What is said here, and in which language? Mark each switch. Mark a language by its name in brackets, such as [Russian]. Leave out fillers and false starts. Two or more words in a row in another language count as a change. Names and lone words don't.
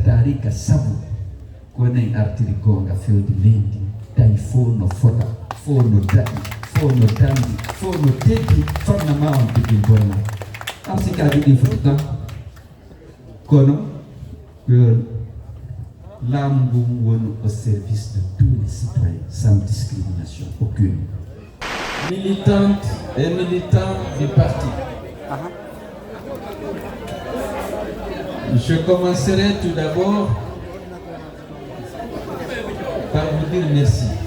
[Fula] tarika sabu ko nen artiri gonga fewde leydi tawi fo no fota fo no daɗi fo no dandi fo no teddi fannama on tigi bonna am sikaji ɗi fotata kono laamu ngu woni [French] au service de tous les citoyens sans discrimination aucune. Militantes et militants du parti. Je commencerai tout d'abord par vous dire merci.